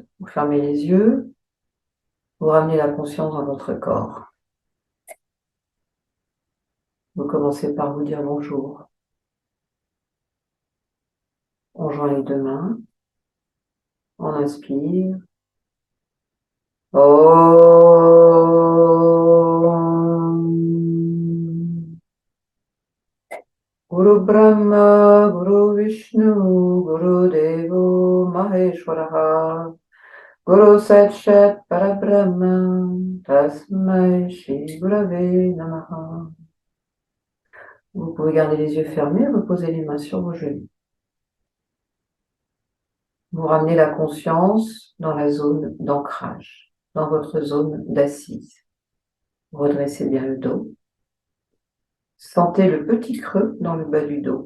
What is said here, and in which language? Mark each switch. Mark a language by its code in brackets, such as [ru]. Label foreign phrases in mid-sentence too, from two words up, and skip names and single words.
[fr] Vous fermez les yeux, vous ramenez la conscience dans votre corps. Vous commencez par vous dire bonjour. On joint les deux mains. On inspire. Om. [sa] गुरु ब्रह्मा, गुरु विष्णु, गुरु देवो महेश्वरः. गुरु साक्षात् परब्रह्म, तस्मै श्री गुरवे नमः. [fr] Vous pouvez garder les yeux fermés, reposer les mains sur vos genoux. Vous ramenez la conscience dans la zone d'ancrage, dans votre zone d'assise. Redressez bien le dos. Sentez le petit creux dans le bas du dos.